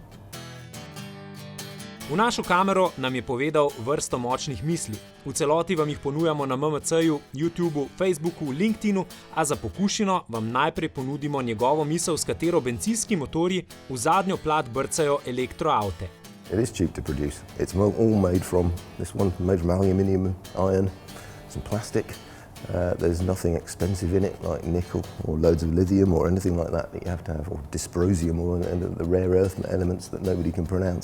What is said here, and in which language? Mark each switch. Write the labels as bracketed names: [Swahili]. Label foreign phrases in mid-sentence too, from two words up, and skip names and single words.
[Slovenian] V našo kamero nam je povedal vrsto močnih misli. V celoti vam jih ponujamo na MMC-ju, YouTubeu, Facebooku, LinkedInu, a za pokušino vam najprej ponudimo njegovo misel, s katero bencinski motorji v zadnjo plat brcajo elektroavte. [English] It is cheap to produce. It's all made from aluminium, iron, some plastic. There's nothing expensive in it like nickel or loads of lithium or anything like that you have to have, or dysprosium or the rare earth elements that nobody can pronounce.